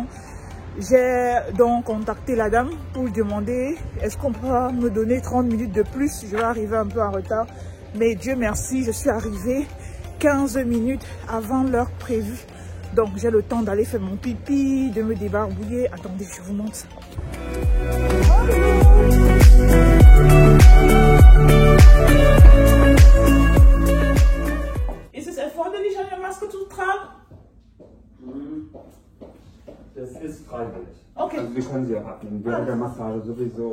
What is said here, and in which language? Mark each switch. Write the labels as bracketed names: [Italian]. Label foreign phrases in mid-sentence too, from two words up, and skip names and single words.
[French] J'ai donc contacté la dame pour lui demander, est-ce qu'on peut me donner 30 minutes de plus? Je vais arriver un peu en retard. Mais Dieu merci, je suis arrivée 15 minutes avant l'heure prévue. Donc j'ai le temps d'aller faire mon pipi, de me débarbouiller. Attendez, je vous montre ça. [German] Ist es erforderlich, eine Maske zu tragen? Das ist freiwillig. Okay. Also wir können sie auch abnehmen. Während der Massage sowieso.